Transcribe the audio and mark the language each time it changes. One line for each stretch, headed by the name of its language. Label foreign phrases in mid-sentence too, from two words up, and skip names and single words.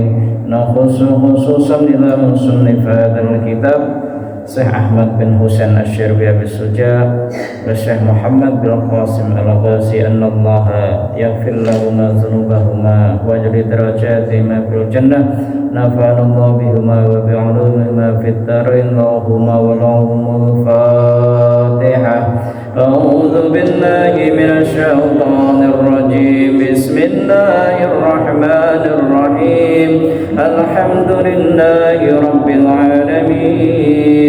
Arabic: نخص خصوصا إلى مصنف هذا الكتاب الشيخ أحمد بن حسين الشربي أبي شجاع والشيخ محمد بن قاسم الغزي أن الله يغفر لهما ذنوبهما ويجري درجاتهما في الجنة. نفعنا الله بهما وبعلومهما في الدارين اللهم ولهم الفاتحة. أعوذ بالله من الشيطان الرجيم. بسم الله الرحمن الرحيم. الحمد لله رب العالمين.